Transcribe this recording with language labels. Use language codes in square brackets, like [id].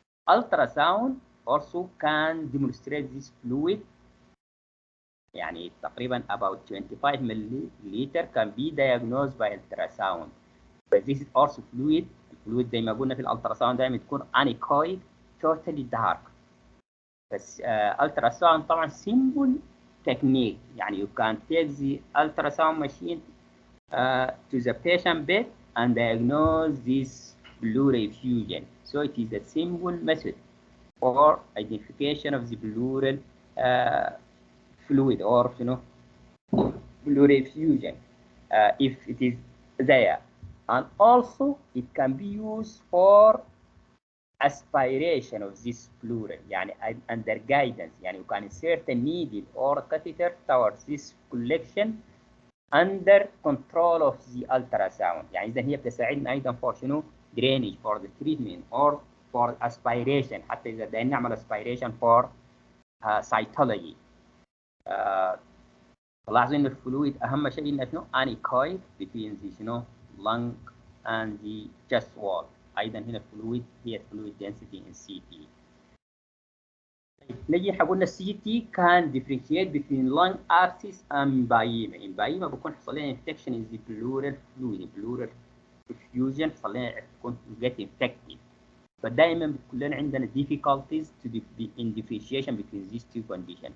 [en] Ultrasound also can demonstrate this fluid. يعني تقريبا about 25 milliliter can be diagnosed by ultrasound. But this is also fluid. [ar] الفلويد زي ما قلنا في الالتراساوند دايما تكون [en] anechoic totally dark. بس ultrasound طبعا simple technique. يعني you can take the ultrasound machine to the patient bed and diagnose this pleural effusion. So it is a simple method for identification of the pleural fluid or pleural effusion if it is there. And also it can be used for aspiration of this pleural يعني under guidance يعني you can insert a needle or catheter towards this collection under control of the ultrasound يعني [ar] إذا هي بتساعدنا أيضا [en] for شنو drainage for the treatment or for aspiration [ar] حتى إذا بدنا نعمل [en] aspiration for cytology. [ar] لاحظوا إن الفلويد أهم شيء إنه شنو [en] anechoic between the [ar] شنو [en] lung and the chest wall. [ar] أيضا هنا الفلويد هي الفلويد [en] density in CT. [ar] نجي حقولنا [en] CT can differentiate between lung abscess and empyema. empyema [ar] بكون حصل لنا [en] infection in the pleural fluid pleural effusion [ar] حصل لنا تكون [en] get infected. [ar] فدائما بتكون لنا عندنا [en] difficulties to in differentiation between these two conditions.